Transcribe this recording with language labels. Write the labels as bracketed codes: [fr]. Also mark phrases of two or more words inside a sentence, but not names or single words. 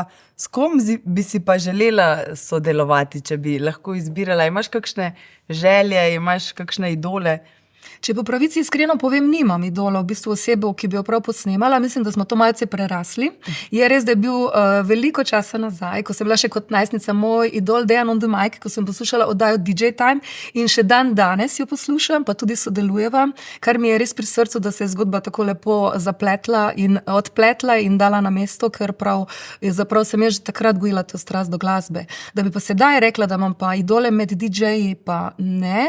[sl] S kom bi si pa želela sodelovati, če bi lahko izbirala? Imaš kakšne želje, imaš kakšne idole? Če po pravici iskreno povem, nimam idola, v bistvu osebo, ki bi jo prav posnemala. Mislim, da smo to malce prerasli. Je res, da je bil veliko časa nazaj, ko sem bila še kot najstnica, moj idol Dejan [en] on the mic, [sl] ko sem poslušala oddajo DJ Time in še dan danes jo poslušam, pa tudi sodelujeva, kar mi je res pri srcu, da se je zgodba tako lepo zapletla in odpletla in dala na mesto, ker zaprav sem jaz že takrat gojila to strast do glasbe. Da bi pa sedaj rekla, da imam pa idole med DJ-ji, pa ne.